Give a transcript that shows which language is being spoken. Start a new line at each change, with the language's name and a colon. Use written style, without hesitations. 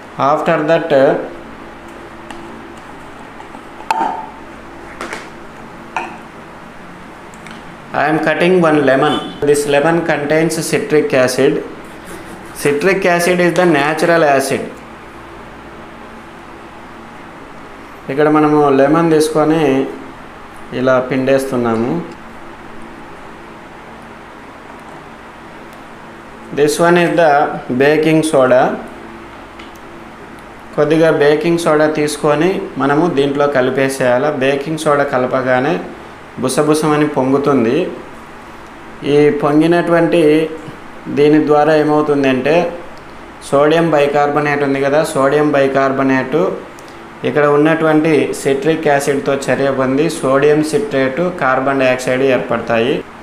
English: After that, I am cutting one lemon. This lemon contains citric acid. Citric acid is the natural acid.
Telugu: ఇక్కడ మనము lemon తీసుకొని ఇలా పిండేస్తున్నాము.
English: This one is the baking soda.
Telugu: కొద్దిగా baking soda తీసుకొని మనము దీంట్లో కలిపేసేయాలి. Baking soda కలపగానే బుసబుసమని పొంగుతుంది. ఈ పొంగినటువంటి దీని ద్వారా ఏమవుతుందంటే సోడియం బైకార్బోనేట్ ఉంది కదా, సోడియం బైకార్బోనేటు ఇక్కడ ఉన్నటువంటి సిట్రిక్ యాసిడ్తో చర్య పొంది సోడియం సిట్రేటు కార్బన్ డైఆక్సైడ్ ఏర్పడతాయి.